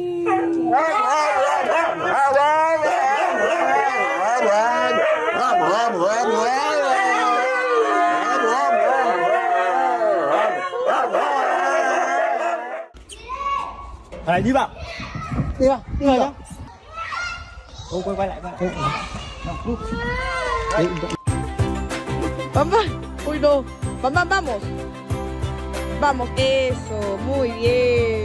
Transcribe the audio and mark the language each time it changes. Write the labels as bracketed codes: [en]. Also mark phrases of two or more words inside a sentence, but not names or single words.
[vi] Đi vào. Đi vào, đi vào nhá. Ô, quay lại. [es] Vamos. Uy, no. Vamos. Vamos. Eso, muy bien.